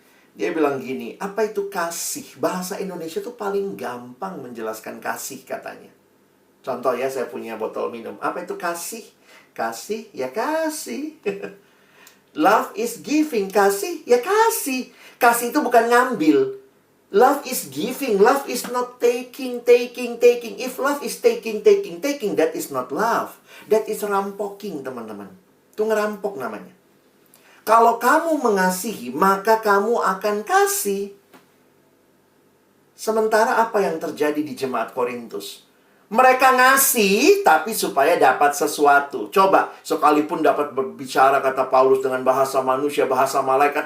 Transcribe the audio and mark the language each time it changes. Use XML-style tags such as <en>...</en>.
<id>Dia bilang gini, apa itu kasih? Bahasa Indonesia tuh paling gampang menjelaskan kasih katanya. Contoh ya, saya punya botol minum. Apa itu kasih? Kasih, ya kasih.</id> <en>Love is giving.</en> <id>Kasih, ya kasih. Kasih itu bukan ngambil.</id> <en>Love is giving. Love is not taking. If love is taking, that is not love. That is rampoking,</en> <id>teman-teman. Itu ngerampok namanya. Kalau kamu mengasihi, maka kamu akan kasih. Sementara apa yang terjadi di jemaat Korintus? Mereka ngasih, tapi supaya dapat sesuatu. Coba, sekalipun dapat berbicara, kata Paulus, dengan bahasa manusia, bahasa malaikat.</id>